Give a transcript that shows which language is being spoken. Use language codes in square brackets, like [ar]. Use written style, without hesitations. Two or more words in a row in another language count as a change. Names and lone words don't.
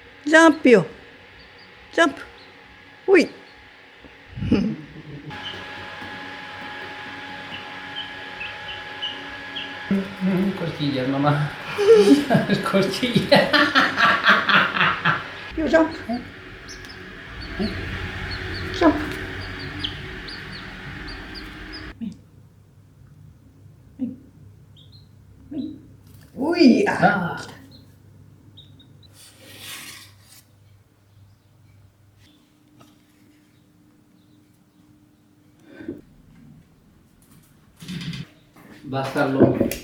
[ja] ジャンプよ。ジャンプ。ほい。 [es] Costillas, mamá. Costillas. [en] Yo, jump. Jump. [es] Uy, Ah. Va a estar loco.